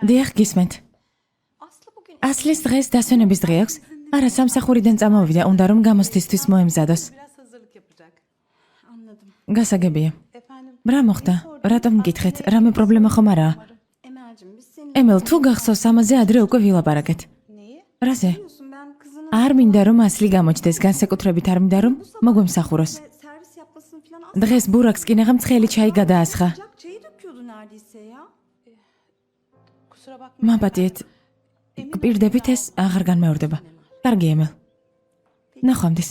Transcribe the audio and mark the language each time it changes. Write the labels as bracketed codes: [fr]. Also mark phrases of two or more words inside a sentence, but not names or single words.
[ka] დიახ, გისმენთ. [tr] Aslı bugün [ka] ასლის დღეს დასვენების დღე აქვს? არა, სამსახურიდან წამოვიდა, უნდა რომ გამოცდისთვის მოემზადოს. [tr] Biraz hazırlık yapacak. anladım. [ka] გასაგებია. [tr] Efendim. [ka] რა მოხდა? რატომ მკითხეთ? რამე პრობლემა ხომ არაა? [tr] Emel'cim biz senin [ka] ემელ, თუ გახსოვს ამაზე ადრე უკვე ვილაპარაკეთ. [tr] Neyi? [ka] რაზე? [tr] biliyorsun ben kızının [ka] არ მინდა რომ ასლი გამოჩდეს, განსაკუთრებით არ მინდა რომ მოგვემსახუროს. [tr] servis yapmasını falan [ka] დღეს ბურაკს კინაღამ ცხელი çayი გადაასხა. [tr] asla çayı döküyordu neredeyse ya. Kusura bakma. [ka] მაპატიეთ. გპირდებით ეს აღარ განმეორდება. კარგი ემელ. ნახვამდის.